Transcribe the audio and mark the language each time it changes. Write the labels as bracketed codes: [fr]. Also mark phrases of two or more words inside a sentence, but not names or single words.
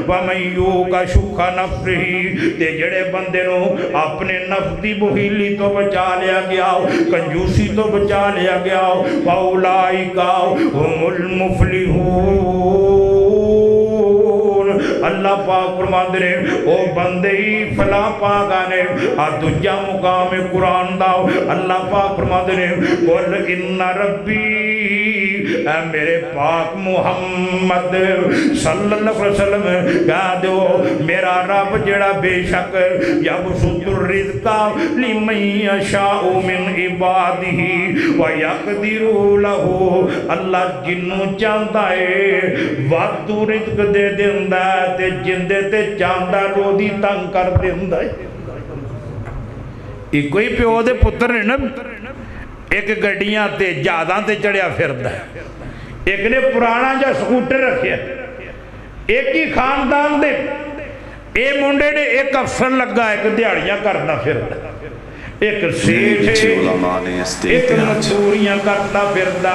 [ar] ومن يوق شح نفسه, [pa] ਤੇ ਜਿਹੜੇ ਬੰਦੇ ਨੂੰ ਅਪਣੇ ਨਫ਼ਸ ਦੀ ਬੁਹੀਲੀ ਤੋਂ ਬਚਾ ਲਿਆ ਗਿਆ, ਕੰਜੂਸੀ ਤੋਂ ਬਚਾ ਲਿਆ ਗਿਆ, कंजूसी तो बचा लिया गया, [ar] فأولئك هم المفلحون. [pa] ਅੱਲਾਹ ਪਾਕ ਫ਼ਰਮਾਂਦੇ ਨੇ ਓ ਬੰਦੇ ਹੀ ਫਲਾ ਪਾਗਾ ਨੇ। ਆ ਦੂਜਾ ਮੁਕਾਮ ਹੈ ਕੁਰਾਨ ਦਾ। ਅੱਲਾਹ ਪਾਕ ਫ਼ਰਮਾਂਦੇ ਨੇ [ar] قل إن ربي, [pa] ਐ ਮੇਰੇ ਪਾਕ ਮੁਹੰਮਦ [ar] صلى الله عليه وسلم [pa] ਕਹਿ ਦੋ ਮੇਰਾ ਰੱਬ ਜਿਹੜਾ ਬੇਸ਼ਕ [ar] يبسط الرزق لمن يشاء من عباده ويقدر له, [pa] ਅੱਲਾਹ ਜਿਨ੍ਹੂੰ ਚਾਹੁੰਦਾ ਹੈ ਵਾਧੂ ਰਿਜ਼ਕ ਦੇ ਦੇਂਦਾ ਤੇ ਜਿੰਦੇ ਤੇ ਚਾਹੁੰਦਾ ਰੋਦੀ ਤੰਗ ਕਰ ਦੇਂਦਾ ਹੈ। ਇੱਕੋ ਹੀ ਪਿਓ ਦੇ ਪੁੱਤਰ ਨੇ ਨਾ, ਇੱਕ ਗੱਡੀਆਂ ਤੇ ਜਹਾਜ਼ਾਂ ਤੇ ਚੜ੍ਹਿਆ ਫਿਰਦਾ ਹੈ, ਇੱਕ ਨੇ ਪੁਰਾਣਾ ਜਾ ਸਕੂਟਰ ਰੱਖੇ, ਇੱਕ ਹੀ ਖ਼ਾਨਦਾਨ ਦੇ ਏ ਮੁੰਡੇ ਨੇ ਇੱਕ ਅਫ਼ਸਰ ਲੱਗਾ, ਇੱਕ ਦਿਹਾੜੀਆਂ ਕਰਨਾ ਫਿਰਦਾ, ਇੱਕ ਸੇਠ, ਇੱਕ ਮਜ਼ਦੂਰੀਆਂ ਕਰਦਾ ਫਿਰਦਾ।